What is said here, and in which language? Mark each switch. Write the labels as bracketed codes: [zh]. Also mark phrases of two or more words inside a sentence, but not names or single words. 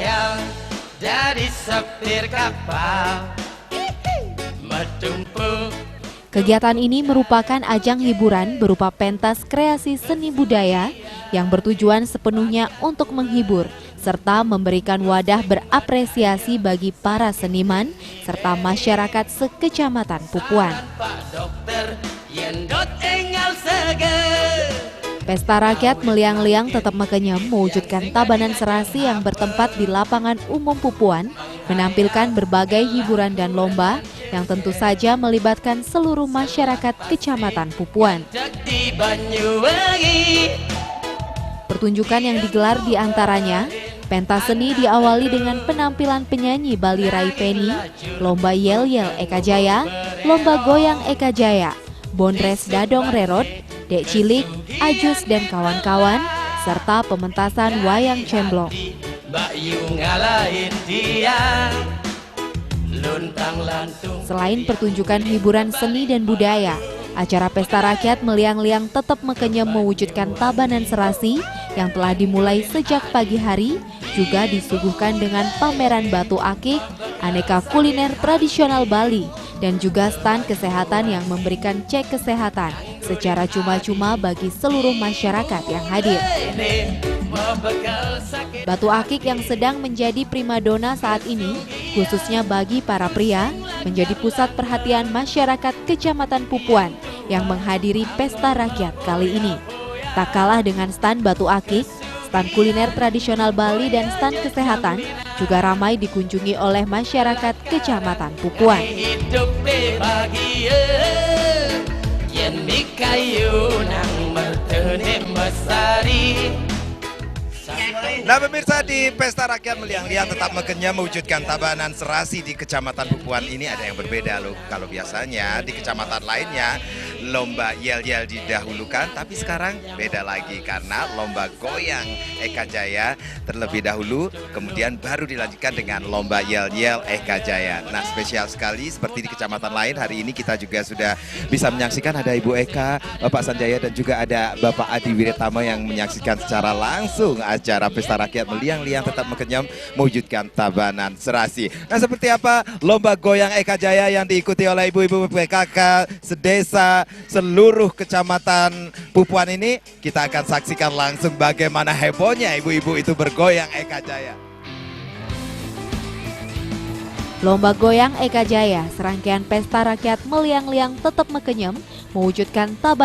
[id] Kegiatan ini merupakan ajang hiburan berupa pentas kreasi seni budaya yang bertujuan sepenuhnya untuk menghibur serta memberikan wadah berapresiasi bagi para seniman serta masyarakat sekecamatan Pupuan. Pesta Rakyat Meliang-Liang Tetap Mekenyem mewujudkan Tabanan serasi yang bertempat di lapangan umum Pupuan, menampilkan berbagai hiburan dan lomba yang tentu saja melibatkan seluruh masyarakat Kecamatan Pupuan. Pertunjukan yang digelar di antaranya pentas seni diawali dengan penampilan penyanyi Bali Rai Penny, lomba yel-yel Eka Jaya, lomba goyang Eka Jaya, Bondres Dadong Rerod, Dek Cilik, Ajus dan kawan-kawan, serta pementasan wayang cemblong. Selain pertunjukan hiburan seni dan budaya, acara Pesta Rakyat Meliang-Liang Tetap Mekenyem mewujudkan Tabanan serasi yang telah dimulai sejak pagi hari, juga disuguhkan dengan pameran batu akik, aneka kuliner tradisional Bali, dan juga stan kesehatan yang memberikan cek kesehatan secara cuma-cuma bagi seluruh masyarakat yang hadir. Batu akik yang sedang menjadi primadona saat ini, khususnya bagi para pria, menjadi pusat perhatian masyarakat Kecamatan Pupuan yang menghadiri Pesta Rakyat kali ini. Tak kalah dengan stan batu akik, stan kuliner tradisional Bali dan stan kesehatan juga ramai dikunjungi oleh masyarakat Kecamatan Pupuan. Nah pemirsa, di Pesta Rakyat Meliang-Liang Tetap Mekenyem mewujudkan Tabanan serasi di Kecamatan Pupuan ini ada yang berbeda loh. Kalau biasanya di kecamatan lainnya lomba yel-yel didahulukan, tapi sekarang beda lagi karena lomba goyang Eka Jaya terlebih dahulu, kemudian baru dilanjutkan dengan lomba yel-yel Eka Jaya. Nah spesial sekali seperti di kecamatan lain, hari ini kita juga sudah bisa menyaksikan ada Ibu Eka, Bapak Sanjaya dan juga ada Bapak Adi Wiritama yang menyaksikan secara langsung acara Pesta Rakyat Meliang-Liang Tetap Mekenyem mewujudkan Tabanan serasi. Nah seperti apa lomba goyang Eka Jaya yang diikuti oleh ibu-ibu PKK sedesa seluruh kecamatan Pupuan ini, kita akan saksikan langsung bagaimana hebohnya ibu-ibu itu bergoyang Eka Jaya. Lomba goyang Eka Jaya, serangkaian Pesta Rakyat Meliang-Liang Tetap Mekenyem, mewujudkan Tabanan